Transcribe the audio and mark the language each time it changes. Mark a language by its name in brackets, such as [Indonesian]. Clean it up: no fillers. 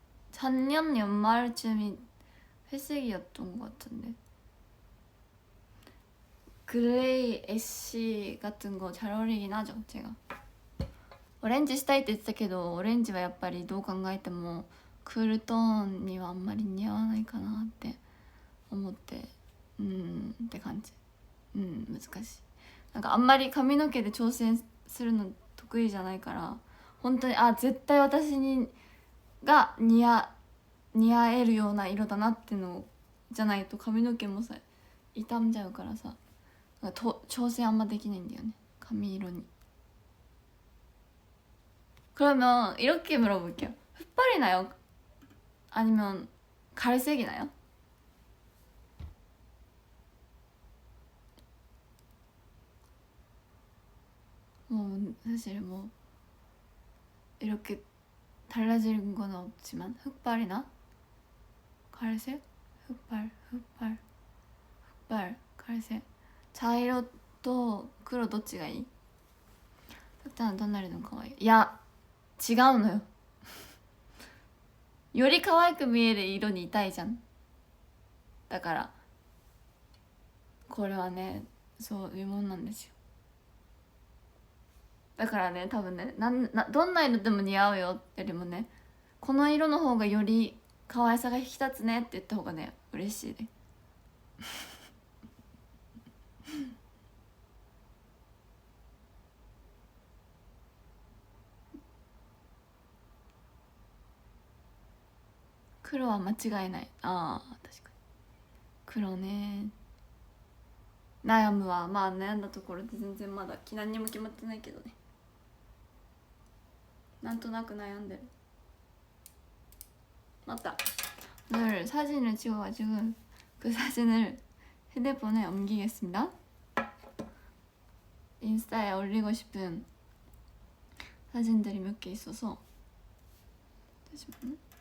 [Korean] 작년 연말쯤이 회색이었던 것 같은데. 그레이 애쉬 같은 거 잘 어울리긴 하죠, 제가. [Japanese] 오렌지 したいって言ってたけど、オレンジはやっぱりどう考えてもクールトーンにはあんまり似合わないかなって思って、って感じ。難しい。なんかあんまり髪の毛で挑戦するの得意じゃないから、本当に絶対私が似合えるような色だなってのじゃないと髪の毛もさ傷んじゃうからさ、調整あんまできないんだよね,髪色に. [Korean] 그러면 이렇게 물어볼게요. 흑발이 나요? 아니면 갈색이 나요? 사실 이렇게 달라지는 건 없지만 흑발이나 갈색? 흑발, 갈색. [Japanese] 茶色と黒どっちがいい?흑자는 どんな色が可愛い? いや、違うのよ。より可愛く見える色にいたいじゃん。だからこれはね、そういうもんなんですよ。だからね、多分ね、どんな色でも似合うよよりもね、この色の方がより可愛さが引き立つねって言った方がね、嬉しいね。黒は間違いない。確かに黒ね、悩むわ。まあ悩んだところで全然まだ何にも決まってないけどね、なんとなく悩んでる。 [Korean] 맞다. 오늘 사진을 찍어가지고 그 사진을 휴대폰에 옮기겠습니다. 인스타에 올리고 싶은 사진들이 몇 개 있어서. 잠시만요.